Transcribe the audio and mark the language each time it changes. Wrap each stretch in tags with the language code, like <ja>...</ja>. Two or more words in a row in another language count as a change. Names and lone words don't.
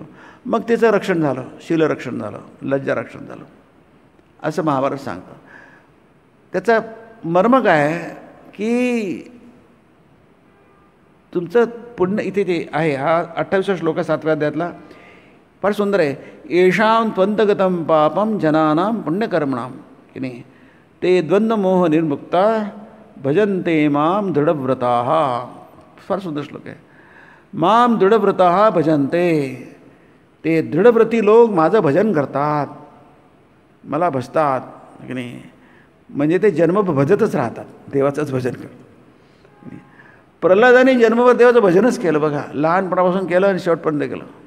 <mr>मग तिचं रक्षण झालं, शीलरक्षण झालं, लज्जा रक्षण झालं, असं महाभारत सांगतं. त्याचा मर्म काय आहे की तुमचं पुण्य इथे ते आहे. हा 28 श्लोक 7व्या अध्यायातला फार सुंदर आहे.</mr> <sa>येषां त्वंतगतं पापं जनानां पुण्यकर्मणां</sa> <mr>की नाही</mr> <sa>ते द्वंद्वमोह निर्मुक्ता भजन्ते मां दृढव्रताः.</sa> <mr>फार सुंदर श्लोक आहे.</mr> <sa>मां दृढव्रताः भजन्ते,</sa> <mr>ते दृढव्रती लोक माझं भजन करतात, मला भजतात की नाही. म्हणजे ते जन्मभर भजतच राहतात, देवाचंच भजन करतात. प्रल्हादाने जन्मभर देवाचं भजनच केलं बघा, लहानपणापासून केलं आणि शेवटपर्यंत केलं.</mr>